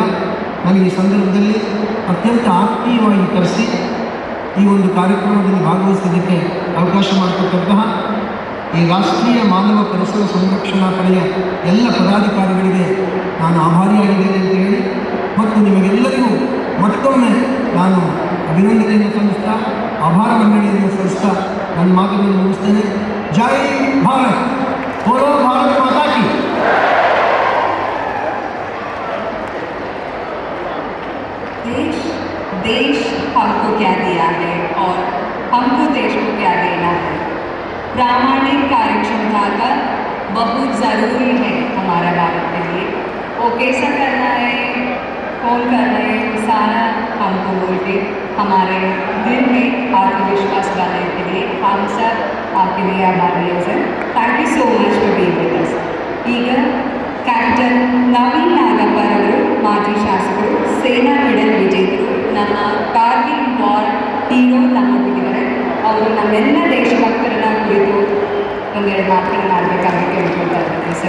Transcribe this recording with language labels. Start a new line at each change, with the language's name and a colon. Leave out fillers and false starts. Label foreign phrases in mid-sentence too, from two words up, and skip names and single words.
Kannada: ನನಗೆ ಈ ಸಂದರ್ಭದಲ್ಲಿ ಅತ್ಯಂತ ಆತ್ಮೀಯವಾಗಿ ಕರೆಸಿ ಈ ಒಂದು ಕಾರ್ಯಕ್ರಮದಲ್ಲಿ ಭಾಗವಹಿಸೋದಕ್ಕೆ ಅವಕಾಶ ಮಾಡಿಕೊಟ್ಟಂತಹ ಈ ರಾಷ್ಟ್ರೀಯ ಮಾನವ ಪರಿಸರ ಸಂರಕ್ಷಣಾ ಪಡೆಯ ಎಲ್ಲ ಪದಾಧಿಕಾರಿಗಳಿಗೆ ನಾನು ಆಭಾರಿಯಾಗಿದ್ದೇನೆ ಅಂತ ಹೇಳಿ, ಮತ್ತು ನಿಮಗೆಲ್ಲರಿಗೂ ಮತ್ತೊಮ್ಮೆ ನಾನು ಅಭಿನಂದನೆಯನ್ನು ಸಲ್ಲಿಸ್ತಾ, ಆಭಾರ ಮಂಡಳಿಯನ್ನು ಸಲ್ಲಿಸ್ತಾ ನನ್ನ ಮಾತುಗಳನ್ನು ಮುಗಿಸ್ತೇನೆ.
Hindi: जय भारत, बोलो भारत माता की. देश हमको क्या दिया है और हमको देश को क्या देना है। प्रामाणिक कार्यक्षमता का बहुत ज़रूरी है हमारा भारत के लिए। वो कैसा करना है, कौन करना है, सारा हमको बोल के हमारे दिल में आत्मविश्वास बनाने के लिए हम सब आपके लिए आभारी है सर.
English: Thank you so much for being with us.
Kannada: ಈಗ ಕ್ಯಾಪ್ಟನ್ ನವೀನ್ ನಾಗಪ್ಪರವರು, ಮಾಜಿ ಶಾಸಕರು, ಸೇನಾ ಮೆಡಲ್ ವಿಜೇತರು, ನಮ್ಮ ಕಾರ್ಗಿಲ್
English: war hero
Kannada: ನಮ್ಮೊಂದಿಗಿದ್ದಾರೆ. ಅವರು ನಮ್ಮೆಲ್ಲ ದೇಶಭಕ್ತರನ್ನ ಕುರಿತು ಒಂದೆರಡು ಮಾತುಗಳನ್ನು ಆಡಬೇಕಾಗಿ ಕೇಳ್ಕೊಳ್ತಾ ಇದ್ದಾರೆ ಸರ್.